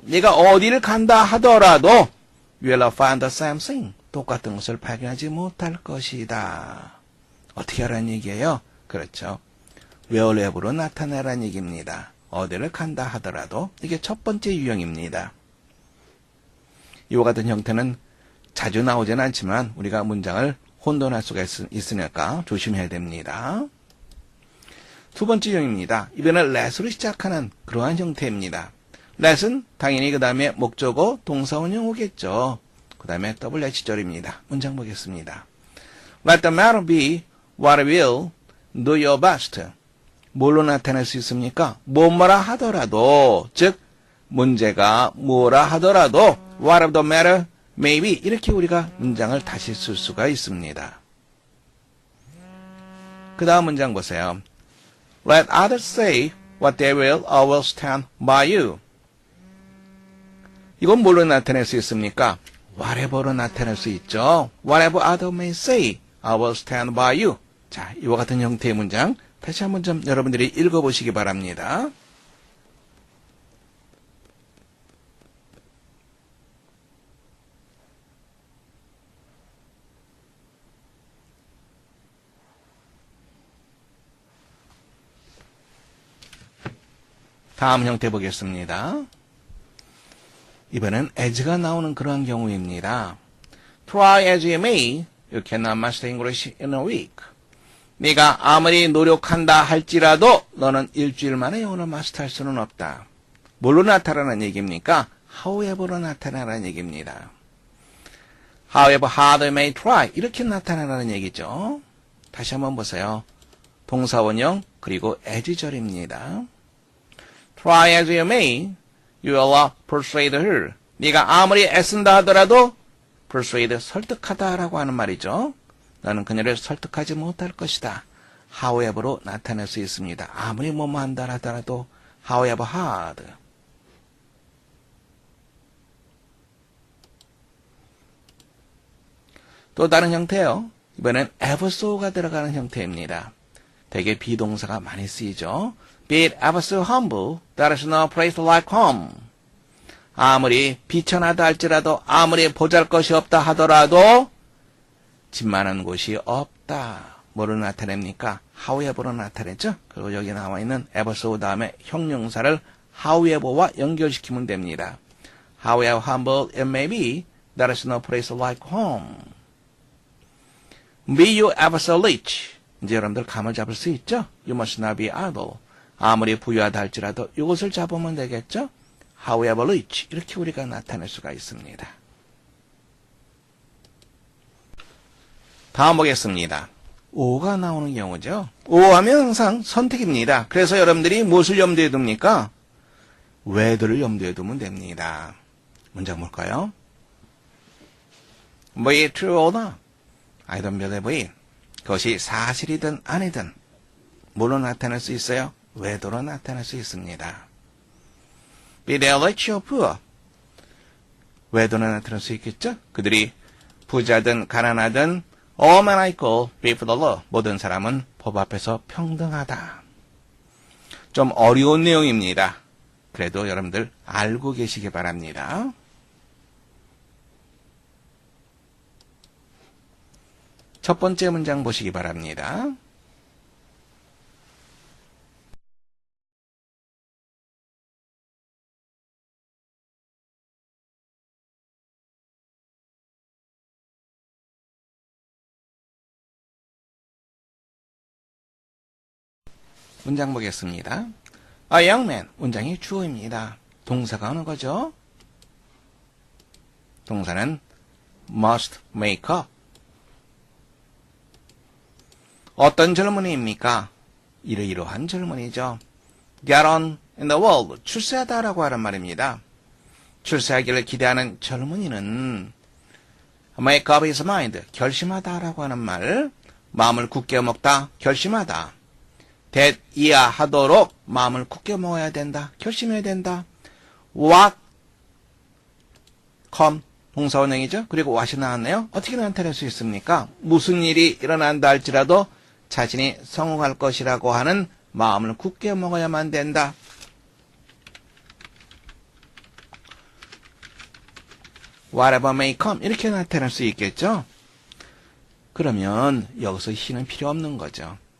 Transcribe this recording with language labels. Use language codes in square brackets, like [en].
[ko] 네가 어디를 간다 하더라도 [en] you will find the same thing. [ko] 똑같은 것을 발견하지 못할 것이다. 어떻게 하라는 얘기예요? 그렇죠. [en] will have [ko] 로 나타내라는 얘기입니다. 어디를 간다 하더라도. 이게 첫 번째 유형입니다. 이와 같은 형태는 자주 나오지는 않지만 우리가 문장을 혼돈할 수가 있으니까 조심해야 됩니다. 두 번째 유형입니다. 이번엔 let으로 시작하는 그러한 형태입니다. let은 당연히 그 다음에 목적어 동사원형 오겠죠. 그 다음에 WH절입니다. 문장 보겠습니다. [en] Let the matter be what it will, do your best. [ko] 뭘로 나타낼 수 있습니까? 뭐뭐라 하더라도, 즉 문제가 뭐라 하더라도 [en] whatever the matter maybe [ko] 이렇게 우리가 문장을 다시 쓸 수가 있습니다. 그 다음 문장 보세요. [en] Let others say what they will, I will stand by you. [ko] 이건 뭘로 나타낼 수 있습니까? whatever로 나타낼 수 있죠. [en] Whatever others may say, I will stand by you. [ko] 자, 이와 같은 형태의 문장 다시 한번 좀 여러분들이 읽어보시기 바랍니다. 다음 형태 보겠습니다. 이번엔 as가 나오는 그러한 경우입니다. [en] Try as you may, you cannot master English in a week. [ko] 네가 아무리 노력한다 할지라도 너는 일주일 만에 영어를 마스터할 수는 없다. 뭘로 나타나는 얘기입니까? However로 나타나는 얘기입니다. [en] However hard you may try. [ko] 이렇게 나타나는 얘기죠. 다시 한번 보세요. 동사원형 그리고 as절입니다. [en] Try as you may, you will persuade her. [ko] 네가 아무리 애쓴다 하더라도 persuade, 설득하다라고 하는 말이죠. 너는 그녀를 설득하지 못할 것이다. However로 나타낼 수 있습니다. 아무리 뭐뭐 한다 하더라도 [en] however hard. [ko] 또 다른 형태요. 이번엔 ever so가 들어가는 형태입니다. 대개 비동사가 많이 쓰이죠. [en] Be it ever so humble, there is no place like home. [ko] 아무리 비천하다 할지라도 아무리 보잘것이 없다 하더라도 집 많은 곳이 없다. 뭐를 나타냅니까? however로 나타냈죠. 그리고 여기 나와 있는 ever so 다음에 형용사를 however와 연결시키면 됩니다. [en] However humble it may be, there is no place like home. Be you ever so rich. [ko] 이제 여러분들 감을 잡을 수 있죠? [en] You must not be idle. [ko] 아무리 부유하다 할지라도 이것을 잡으면 되겠죠? [en] However rich. [ko] 이렇게 우리가 나타낼 수가 있습니다. 다음 보겠습니다. 오가 나오는 경우죠. 오 하면 항상 선택입니다. 그래서 여러분들이 무엇을 염두에 둡니까? whether를 염두에 두면 됩니다. 문장 볼까요? [en] Be it true or not. I don't believe it. [ko] 그것이 사실이든 아니든 뭘로 나타낼 수 있어요? whether로 나타낼 수 있습니다. [en] Be they rich or poor. [ko] whether로 나타낼 수 있겠죠? 그들이 부자든 가난하든 [en] all men are equal before the law. [ko] 모든 사람은 법 앞에서 평등하다. 좀 어려운 내용입니다. 그래도 여러분들 알고 계시기 바랍니다. 첫 번째 문장 보시기 바랍니다. 문장 보겠습니다. [en] A young man, [ko] 문장이 주어입니다. 동사가 어느 거죠? 동사는 [en] must make up. [ko] 어떤 젊은이입니까? 이러이러한 젊은이죠. [en] Get on in the world, [ko] 출세하다라고 하는 말입니다. 출세하기를 기대하는 젊은이는 [en] make up his mind, [ko] 결심하다라고 하는 말, 마음을 굳게 먹다, 결심하다. that 이하하도록 마음을 굳게 먹어야 된다, 결심해야 된다. [en] what, come, [ko] 동사원형이죠. 그리고 what이 나왔네요. 어떻게 나타낼 수 있습니까? 무슨 일이 일어난다 할지라도 자신이 성공할 것이라고 하는 마음을 굳게 먹어야만 된다. [en] whatever may come [ko] 이렇게 나타낼 수 있겠죠. 그러면 여기서 he는 필요 없는 거죠.